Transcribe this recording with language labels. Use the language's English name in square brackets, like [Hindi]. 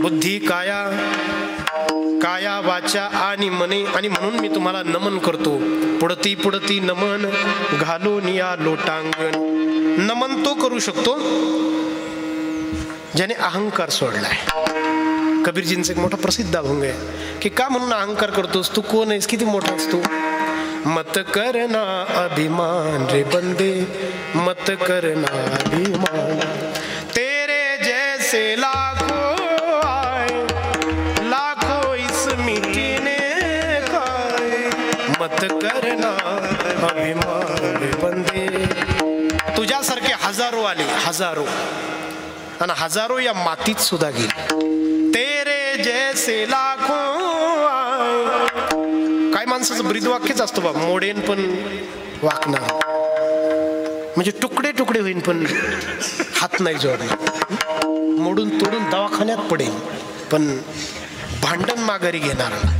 [Marathi] बुद्धी काया, काया वाचा आणि मने, आणि म्हणून मी तुम्हाला नमन करतो. पुढती पुढती नमन घालून या लोटांगण. नमन तो करू शकतो ज्याने अहंकार सोडलाय. कबीरजींचा एक मोठा प्रसिद्ध अभंग आहे की का म्हणून अहंकार करतोस, तू कोण आहेस, किती मोठा असतो. [Hindi] मत करना अभिमान रे बंदे, मत करना अभिमान, तेरे जैसे लाखों आए, लाखों इस मिट्टी ने खाए, मत करना अभिमान रे बंदे. [Marathi] तुझ्यासारखे हजारो आले, हजारो, आणि हजारो या मातीत सुद्धा गेले. [Hindi] तेरे जैसे लाखों आए. [Marathi] काय माणसाचं ब्रीदवाक्यच असतं बा, मोडेन पण वाकणार, म्हणजे तुकडे तुकडे होईन पण हात नाही जोडणार, मोडून तोडून दवाखान्यात पडेल पण भांडण माघारी घेणार.